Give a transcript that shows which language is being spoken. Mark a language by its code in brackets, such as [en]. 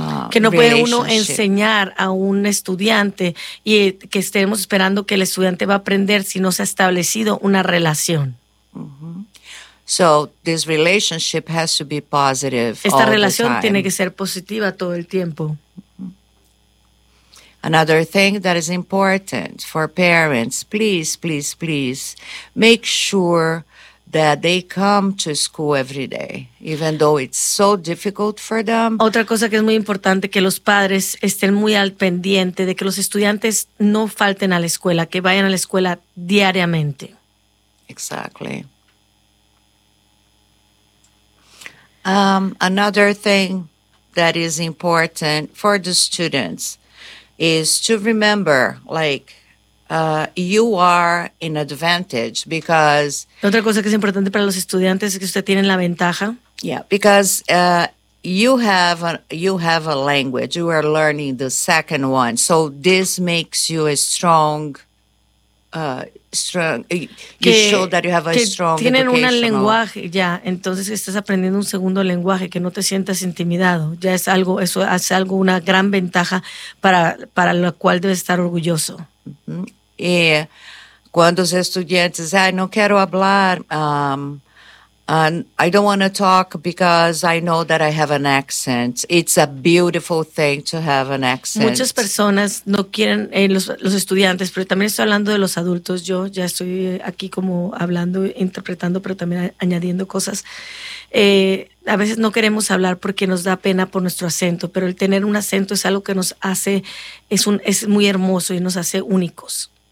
[es] que no puede uno enseñar a un estudiante y que estemos esperando que el estudiante va a aprender si no se ha establecido una relación. [en] So this relationship has to be positive. [es] Esta relación tiene que ser positiva todo el tiempo. [en] Another thing that is important for parents, please, please, please make sure that they come to school every day, even though it's so difficult for them. [es] Otra cosa que es muy importante, que los padres estén muy al pendiente de que los estudiantes no falten a la escuela, que vayan a la escuela diariamente. [en] Exactly. Another thing that is important for the students is to remember, like, you are in advantage because... [es] Otra cosa que es importante para los estudiantes es que usted tiene la ventaja. [en] Yeah, because you have a language. You are learning the second one. So this makes you a strong. You show that you have a strong [es] tienen educational. Tienen un lenguaje ya. Entonces estás aprendiendo un segundo lenguaje, que no te sientas intimidado. Ya es algo, eso hace algo, una gran ventaja para la cual debes estar orgulloso. [en] Mm-hmm. [pt] E quando os estudantes dizem, não quero falar, [en] I don't want to talk because I know that I have an accent. It's a beautiful thing to have an accent. [es] Muchas personas no quieren, los estudiantes, pero también estoy hablando de los adultos. Yo ya estoy aquí como hablando, interpretando, pero también añadiendo cosas. A veces no queremos hablar porque nos da pena por nuestro acento, pero el tener un acento es algo que nos hace, es muy hermoso y nos hace únicos.